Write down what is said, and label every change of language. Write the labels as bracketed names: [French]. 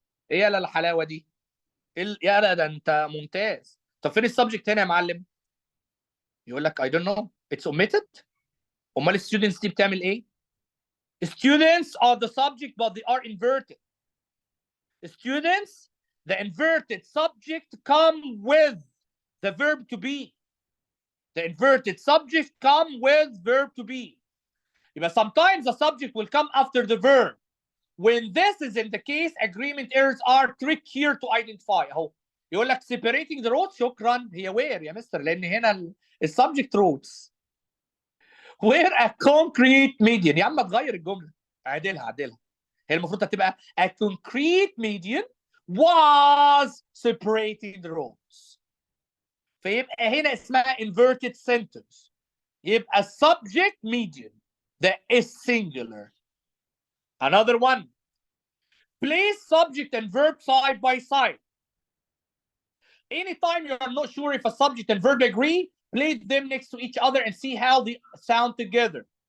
[Arabic] ايه يا الحلاوه دي؟ يا لا ده انت ممتاز. طب فين السبجكت هنا يا معلم؟ يقول لك [English] I don't know it's omitted. [Arabic] امال الستودنتس دي بتعمل ايه؟ [English] Students are the subject but they are inverted. Students, the inverted subject come with the verb to be. The inverted subject come with verb to be. But sometimes the subject will come after the verb. When this is in the case, agreement errors are trickier to identify. [Arabic] اهو يقول لك [English] separating the roads. [Arabic] شكرا. هي where يا مستر؟ لان هنا السبجكت roads. [English] Where a concrete median. [Arabic] يا عم تغير الجمله. عدلها. هي المفروض هتبقى [English] a concrete median was separating the roads. [Arabic] فيبقى هنا اسمها inverted sentence. [English] يبقى subject median that is singular. Another one. Place subject and verb side by side. Anytime you're not sure if a subject and verb agree, place them next to each other and see how they sound together.